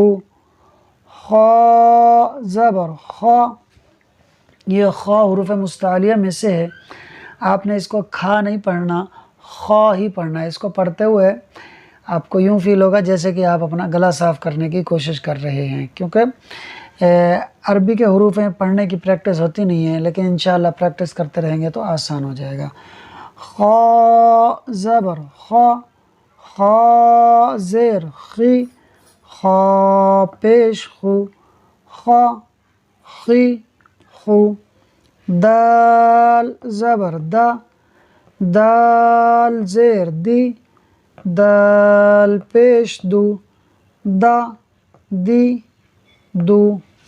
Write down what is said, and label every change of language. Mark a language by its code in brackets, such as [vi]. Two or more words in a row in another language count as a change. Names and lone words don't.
[ur] خا زبر خا، یہ خا حروف مستعلیہ میں سے ہے، آپ نے اس کو کھا نہیں پڑھنا، خا ہی پڑھنا ہے۔ اس کو پڑھتے ہوئے آپ کو یوں فیل ہوگا جیسے کہ آپ اپنا گلا صاف کرنے کی کوشش کر رہے ہیں، کیونکہ عربی کے حروف ہیں، پڑھنے کی پریکٹس ہوتی نہیں ہے، لیکن انشاءاللہ پریکٹس کرتے رہیں گے تو آسان ہو جائے گا۔ خا زبر خا، خا زیر خی، خا پیش خو، خا خی خو۔ دال زبر دا، دال زیر دی، دال پیش دو، دا دی دو۔